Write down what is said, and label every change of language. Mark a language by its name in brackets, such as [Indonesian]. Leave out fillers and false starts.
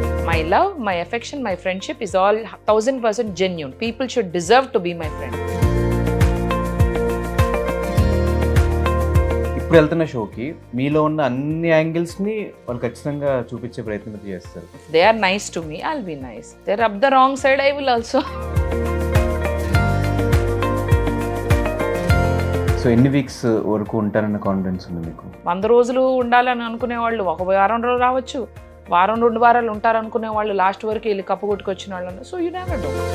[English] My love, my affection, my friendship is all 1000% genuine. People should deserve to be my friend. [Telugu] ఇప్పుడు వెళ్తున్న షోకి మీలో ఉన్న అన్ని యాంగిల్స్ని వాళ్ళు ఖచ్చితంగా చూపించే ప్రయత్నం చేస్తారు. [English] If they are nice to me, I'll be nice. They're up the wrong side, I will also. [Telugu] So ఎన్ని వీక్స్ వరకు ఉంటారన్న కాన్ఫిడెన్స్ ఉంది మీకు? 100 రోజులు ఉండాలని అనుకునే వాళ్ళు ఒక వారం రోజులు రావచ్చు, వారం 2 వారాలు ఉంటారు అనుకునే వాళ్ళు లాస్ట్ వరకు వెళ్ళి కప్పు కొట్టుకొచ్చిన వాళ్ళు. [English] So you never know.